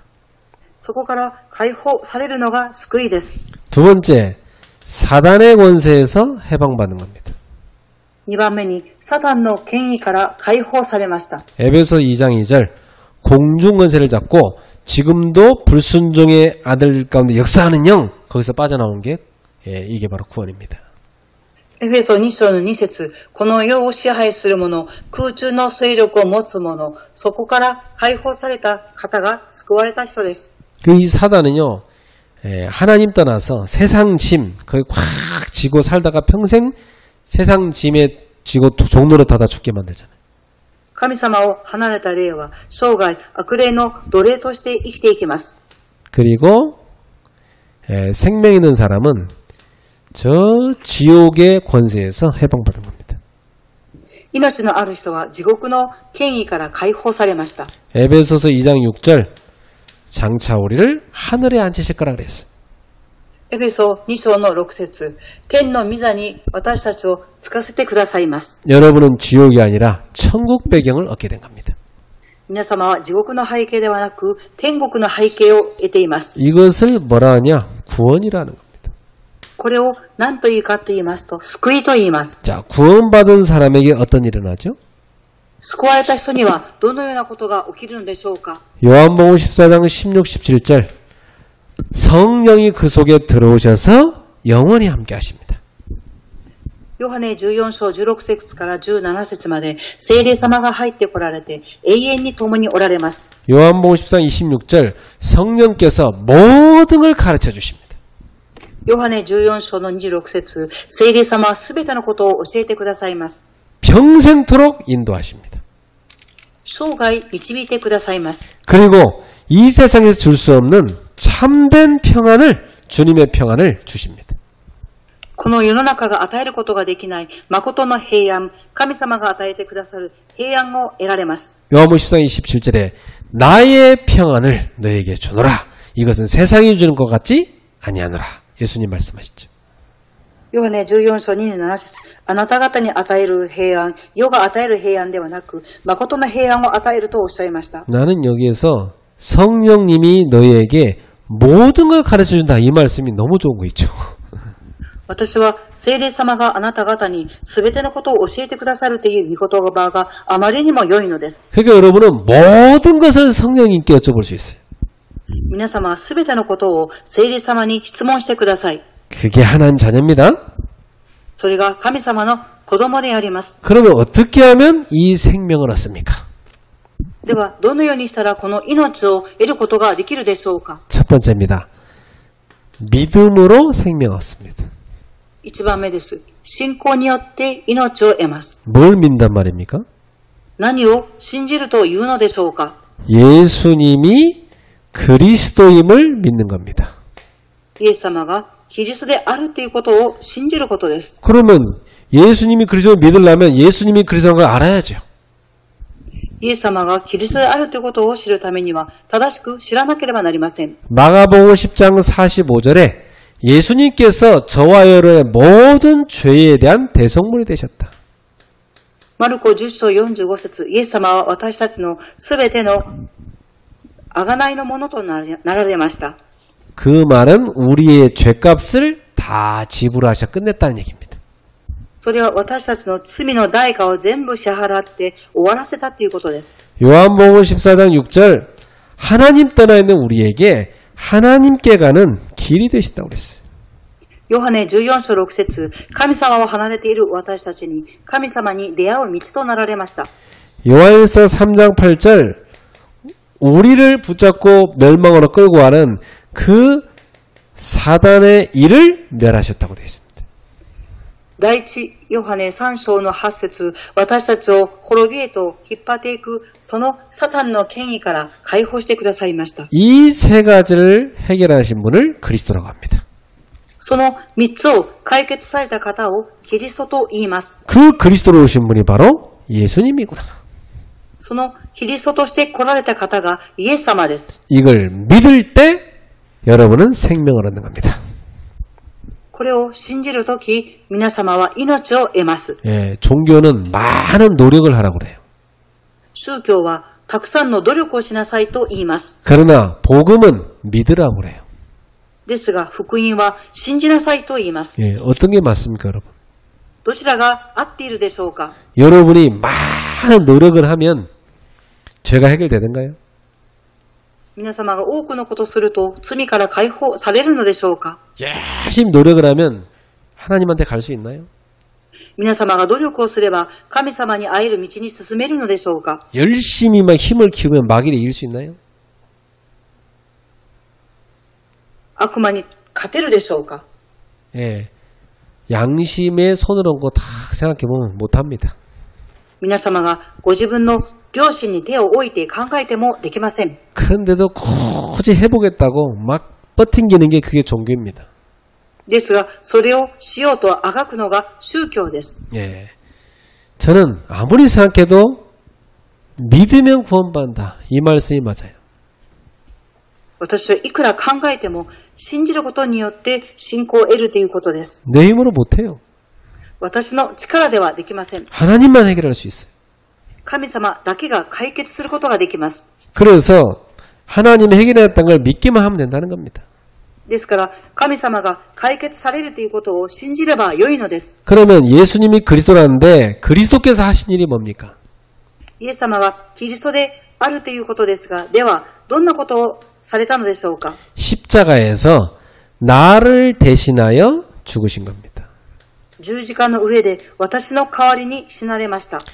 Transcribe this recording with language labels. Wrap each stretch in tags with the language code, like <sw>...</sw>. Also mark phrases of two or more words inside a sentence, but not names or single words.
<ja>そこから解放されるのが救いです。</ja> <ko>두 번째, 사단의 권세에서 해방받는 겁니다.</ko> <ja>2 番目にサタンの権威から解放されました。</ja> <ko>에베소 2장 2절 공중 권세를 잡고 지금도 불순종의 아들 가운데 역사하는 영, 거기서 빠져나온 게 이게 바로 구원입니다.</ko> <ja>エフェソ2章の2節、この世を支配する者、空中の勢力を持つ者、そこから解放された方が救われた人です。</ja> <ko>이 사단은요, 하나님 떠나서 세상 짐, 거기 꽉 쥐고 살다가 평생 세상 짐에 쥐고 종로로 타다 죽게 만들잖아요.</ko> <ja>神様を離れた霊は生涯悪霊の奴隷として生きていきます。</ja> <ko>그리고 생명 있는 사람은 저 지옥의 권세에서 해방받은 겁니다.</ko> <ja>命のある人は地獄の権威から解放されました。</ja> <ko>에베소서 2장 6절 장차 우리를 하늘에 앉히실 거라 그랬어요.</ko> <ja>エフェソ2章の6節、天の御座に私たちをつかせてくださいます。</ja> <ko>여러분은 지옥이 아니라 천국 배경을 얻게 된 겁니다.</ko> <ja>皆様は地獄の背景ではなく天国の背景を得ています。</ja> <ko>이것을 뭐라 하냐? 구원이라는 겁니다.</ko> <ja>これを何というかと言いますと、救いと言います。</ja> <ko>자, 구원받은 사람에게 어떤 일이 일어나죠?</ko> <ja>救われた人にはどのようなことが起きるのでしょうか。</ja> <ko>요한복음 14장 16, 17절 성령이 그 속에 들어오셔서 영원히 함께 하십니다.</ko> <ja>ヨハネ14章16節から17節まで聖霊様が入ってこられて永遠に共におられます。</ja> <ko>요한복음 14장 26절 성령께서 모든 걸 가르쳐 주십니다.</ko> <ja>ヨハネ14章の26節、聖霊様はすべてのことを教えてくださいます。</ja> <ko>평생토록 인도하십니다.</ko> <ja>生涯導いてくださいます。</ja> <ko>그리고 이 세상에서 줄 수 없는 참된 평안을 주님의 평안을 주십니다.</ko> <ja>この世の中が与えることができない誠の平安、神様が与えてくださる平安を得られます。</ja> <ko>요한복음 14장 27절에 나의 평안을 너에게 주노라. 이것은 세상이 주는 것 같지 아니하노라. 예수님 말씀하시죠.</ko> <ja>ヨハネ14章27節、あなた方に与える平安、世が与える平安ではなく、誠の平安を与えるとおっしゃいました。</ja> <ko>나는 여기에서 성령님이 너희에게 모든 걸 가르쳐준다. 이 말씀이 너무 좋은 거 있죠.</ko> <ja>私は聖霊様があなた方に全てのことを教えてくださるという御言葉があまりにも良いのです。</ja> <ko>그러니까 여러분은 모든 것을 성령님께 여쭤볼 수 있어요.</ko> <ja>皆様は全てのことを聖霊様に質問してください。</ja> <ko>그게 하나님 자녀입니다.</ko> <ja>それが神様の子供であります。</ja> <ko>그러면 어떻게 하면 이 생명을 얻습니까?</ko> <ja>では、どのようにしたらこの命を得ることができるでしょうか。</ja> <ko>첫 번째입니다. 믿음으로 생명 얻습니다.</ko> <ja>1 番目です。信仰によって命を得ます。</ja> <ko>뭘 믿단 말입니까?</ko> <ja>何を信じるというのでしょうか。</ja> <ko>예수님이 그리스도임을 믿는 겁니다.</ko> <ja>イエス様がキリストであるということを信じることです。</ja> <ko>그러면 예수님이 그리스도를 믿으려면 예수님이 그리스도인 걸 알아야죠.</ko> <ja>イエス様がキリストであるということを知るためには正しく知らなければなりません。</ja> <ko>마가복음 10장 45절에 예수님께서 저와 여러분의 모든 죄에 대한 대속물이 되셨다.</ko> <ja>マルコ10章45節、イエス様は私たちのすべての贖いのものとなられました。</ja> <ko>그 말은 우리의 죄값을 다 지불하셔 끝냈다는 얘기입니다.</ko> <ja>それは私たちの罪の代価を全部支払って終わらせたということです。</ja> <ko>요한복음 14장 6절 하나님 떠나 있는 우리에게 하나님께 가는 길이 되셨다고 그랬어요.</ko> <ja>ヨハネ14章6節、神様を離れている私たちに神様に出会う道となられました。</ja> <ko>요한일서 3장 8절 우리를 붙잡고 멸망으로 끌고 가는 그 사단의 일을 멸하셨다고 되어 있습니다.</ko> <ja>第一ヨハネ3章の8節、私たちを滅びへと引っ張っていくそのサタンの権威から解放してくださいました。</ja> <ko>이 세 가지를 해결하신 분을 그리스도라고 합니다.</ko> <ja>その3つを解決された方をキリストと言います。</ja> <ko>그 그리스도로 오신 분이 바로 예수님이구나.</ko> <ja>そのキリストとして来られた方がイエス様です。</ja> <ko>이걸 믿을 때 여러분은 생명을 얻는 겁니다.</ko> <ja>これを信じるとき、皆様は命を得ます。</ja> <ko>예, 종교는 많은 노력을 하라고 그래요.</ko> <ja>宗教はたくさんの努力をしなさいと言います。</ja> <ko>그러나 복음은 믿으라고 그래요.</ko> <ja>ですが、福音は信じなさいと言います。</ja> <ko>예, 어떤 게 맞습니까, 여러분?</ko> <ja>どちらが合っているでしょうか。</ja> <ko>여러분이 많은 노력을 하면 죄가 해결되는가요?</ko> <ja>皆様が多くのことをすると罪から解放されるのでしょうか。</ja> <ko>열심히 노력을 하면 하나님한테 갈 수 있나요?</ko> <ja>皆様が努力をすれば神様に会える道に進めるのでしょうか。</ja> <ko>열심히 막 힘을 키우면 마귀를 이길 수 있나요?</ko> <ja>悪魔に勝てるでしょうか。</ja> <ko>예, 양심의 손을 얹고 다 생각해보면 못합니다.</ko> <ja>皆様がご自分の良心に手を置いて考えてもできません。</ja> <ko>그런데도 굳이 해보겠다고 막 버팅기는 게 그게 종교입니다.</ko> <ja>ですが、それをしようとあがくのが宗教です。</ja> <ko>예, 저는 아무리 생각해도 믿으면 구원받는다. 이 말씀이 맞아요.</ko> <ja>私はいくら考えても信じることによって信仰を得るということです。</ja> <ko>내 힘으로 못해요.</ko> <ja>私の力ではできません。</ja> <ko>하나님만 해결할 수 있어요.</ko> <ja>神様だけが解決することができます。</ja> <ko>그래서 하나님이 해결했다는 걸 믿기만 하면 된다는 겁니다.</ko> <ja>ですから神様が解決されるということを信じれば良いのです。</ja> <ko>그러면 예수님이 그리스도라는데 그리스도께서 하신 일이 뭡니까?</ko> <ja>イエス様がキリストであるということですが、ではどんなことをされたのでしょうか。</ja> <ko>십자가에서 나를 대신하여 죽으신 겁니다.</ko> <ja>十字架の上で私の代わりに死なれました。</ja>